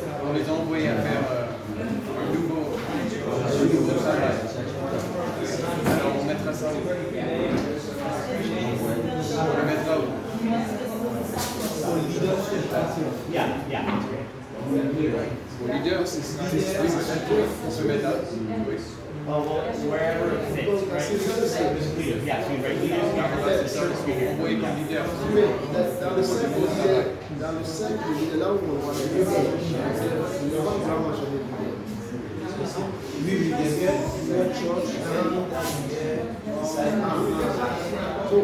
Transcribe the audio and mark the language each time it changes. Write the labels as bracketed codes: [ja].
[fr] On les a envoyés à faire un nouveau travail. Alors on mettra ça où? On le mettra où? [en] Yeah, yeah, that's great. [fr] Au leader, c'est on se met là. Oui. [en] Well, wherever it fits, right? Leaders, yeah, so you write leaders, [fr] Barnabas, c'est ça, on envoyé comme leader. Oui, dans le cercle de leaders, là où on voit les leaders, nous avons vraiment jamais de leaders. Oui, oui, il y a bien church.